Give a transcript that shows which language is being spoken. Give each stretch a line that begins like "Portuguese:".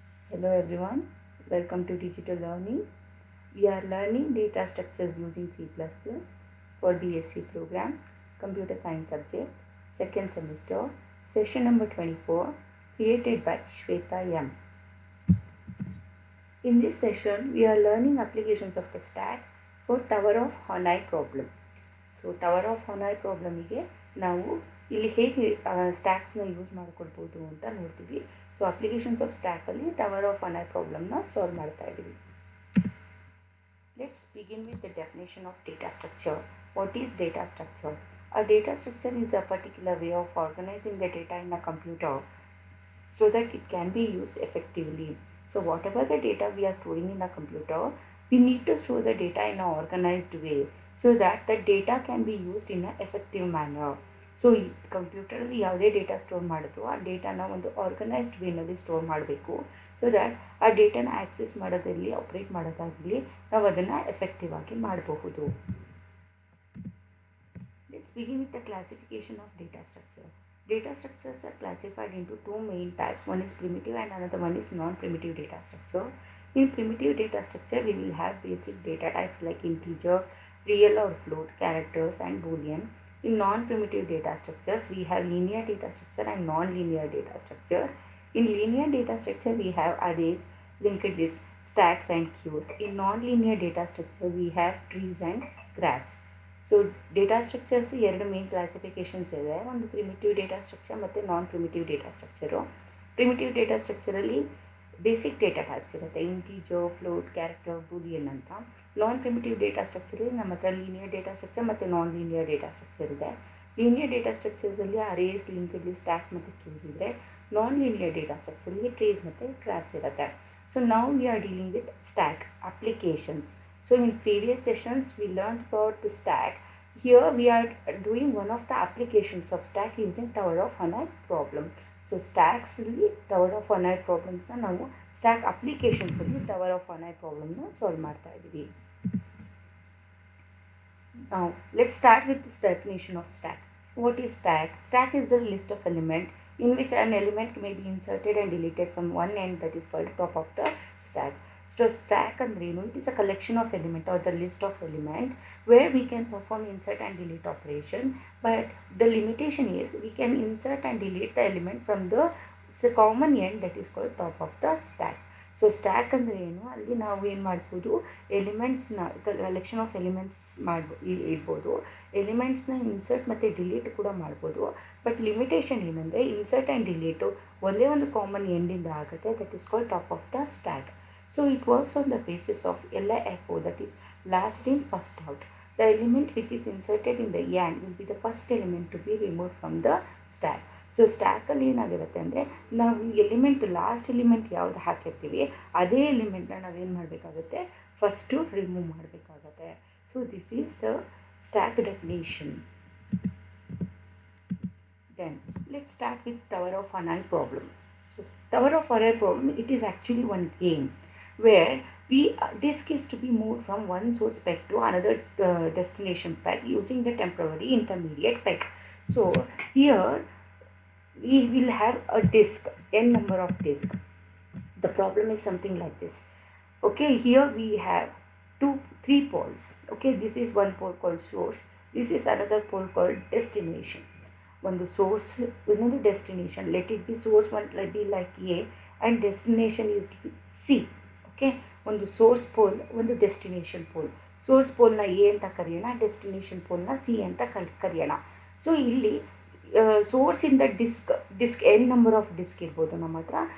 English: Hello everyone, welcome to Digital Learning. We are learning data structures using C++ for BSc program, Computer Science subject, second semester, session number 24, created by Shweta M. In this session, we are learning applications of the stack for Tower of Hanoi problem.
Kannada: So Tower of Hanoi ಪ್ರಾಬ್ಲಮಿಗೆ ನಾವು ಇಲ್ಲಿ ಹೇಗೆ ಸ್ಟ್ಯಾಕ್ಸ್ನ use ಮಾಡ್ಕೊಳ್ಬೋದು ಅಂತ ನೋಡ್ತೀವಿ. So applications of ಸ್ಟ್ಯಾಕಲ್ಲಿ tower of Hanoi ಪ್ರಾಬ್ಲಮ್ನ solve ಮಾಡ್ತಾ ಇದ್ದೀವಿ.
English: Let's begin with the definition of data structure. What is data structure? A data structure is a particular way of organizing the data in a computer so that it can be used effectively. So whatever the data we are storing in a computer, we need to store the data in an organized way so that the data can be used in an effective manner.
Kannada: So ಈ ಕಂಪ್ಯೂಟರಲ್ಲಿ ಯಾವುದೇ data store ಮಾಡಿದ್ರು ಆ ಡೇಟಾನ ಒಂದು organised ವೇನಲ್ಲಿ store ಮಾಡಬೇಕು.
English: so that
Kannada: ಆ ಡೇಟಾನ access ಮಾಡೋದಿರಲಿ, operate ಮಾಡೋದಾಗಲಿ, ನಾವು ಅದನ್ನು ಎಫೆಕ್ಟಿವ್ ಆಗಿ ಮಾಡಬಹುದು.
English: Let's begin with the classification of data structure. Data structures are classified into two main types. One is primitive and another one is non-primitive data structure. In primitive data structure, we will have basic data types like integer, real or float, characters and boolean. In non-primitive data structures, we have linear data structure and non-linear data structure. In linear data structure, we have arrays, linked lists, stacks and queues. In non-linear data structure, we have trees and graphs.
Kannada: So data structures ಎರಡು main ಕ್ಲಾಸಿಫಿಕೇಷನ್ಸ್ ಇದೆ. ಒಂದು primitive data structure ಮತ್ತು ನಾನ್ primitive data structure. Primitive data ಸ್ಟ್ರಕ್ಚರಲ್ಲಿ basic data types ಇರುತ್ತೆ, integer, float, character, Boolean ಅಂತ. ನಾನ್ primitive data ಸ್ಟ್ರಕ್ಚರಲ್ಲಿ ನಮ್ಮ ಹತ್ರ linear data structure ಮತ್ತು non linear data structure ಇದೆ. Linear data ಸ್ಟ್ರಕ್ಚರ್ಸಲ್ಲಿ arrays, linked list, stacks ಮತ್ತು ಕ್ಯೂಸ್ ಇದ್ದರೆ, non linear data ಸ್ಟ್ರಕ್ಚರಲ್ಲಿ trees ಮತ್ತು graphs ಇರುತ್ತೆ.
English: So now we are dealing with stack applications. So in previous sessions we learned about the stack. Here we are doing one of the applications of stack using Tower of Hanoi problem. So stacks really Tower of Hanoi problems
Kannada: na ನಾವು stack applications ಅಲ್ಲಿ Tower of Hanoi problem na solve ಮಾಡ್ತಾ ಇದ್ದೀವಿ.
English: Now let's start with this definition of stack. What is stack? Stack is a list of elements in which an element may be inserted and deleted from one end, that is called top of the stack. So stack
Kannada: andrenu,
English: it is a collection of element or the list of element where we can perform insert and delete operation, but the limitation is we can insert and delete the element from the common end, that is called top of the stack.
Kannada: So stack ಅಂದರೆ ಏನು, ಅಲ್ಲಿ ನಾವು ಏನು ಮಾಡ್ಬೋದು, ಎಲಿಮೆಂಟ್ಸ್ನ collection of elements ಇಡ್ಬೋದು. ಎಲಿಮೆಂಟ್ಸ್ನ insert ಮತ್ತು delete ಕೂಡ ಮಾಡ್ಬೋದು. ಬಟ್ ಲಿಮಿಟೇಷನ್ ಏನಂದರೆ ಇನ್ಸರ್ಟ್ ಆ್ಯಂಡ್ ಡಿಲೀಟು ಒಂದೇ ಒಂದು ಕಾಮನ್ ಎಂಡಿಂದ ಆಗುತ್ತೆ,
English: That is called top of the stack. So it works on the basis of LIFO, that is last in first out. The element which is inserted in the end will be the first element to be removed from the stack.
Kannada: So ಸ್ಟ್ಯಾಕಲ್ಲಿ ಏನಾಗಿರುತ್ತೆ ಅಂದರೆ ನಾವು element last element ಯಾವುದು ಹಾಕಿರ್ತೀವಿ ಅದೇ ಎಲಿಮೆಂಟ್ನ ನಾವೇನು ಮಾಡಬೇಕಾಗುತ್ತೆ, first remove ಮಾಡಬೇಕಾಗತ್ತೆ.
English: So this is the stack definition. Then let's start with Tower of Hanoi problem. So Tower of Hanoi problem, it is actually one game where disk is to be moved from one source peg to another destination peg using the temporary intermediate peg. So here we will have a disk, n number of disk. The problem is something like this. Okay, here we have three poles. Okay, this is one pole called source, this is another pole called destination.
Kannada: ಒಂದು source, ಇನ್ನೊಂದು destination.
English: Let it be source one be like A and destination is C.
Kannada: Okay, ಒಂದು source pole, ಒಂದು destination pole. Source ಪೋಲ್ನ A ಅಂತ ಕರೆಯೋಣ, destination ಪೋಲ್ನ C ಅಂತ ಕರೆಯೋಣ. So ಇಲ್ಲಿ ಸೋರ್ಸಿಂದ disc
English: n number of disk
Kannada: ಇರ್ಬೋದು ನಮ್ಮ ಹತ್ರ.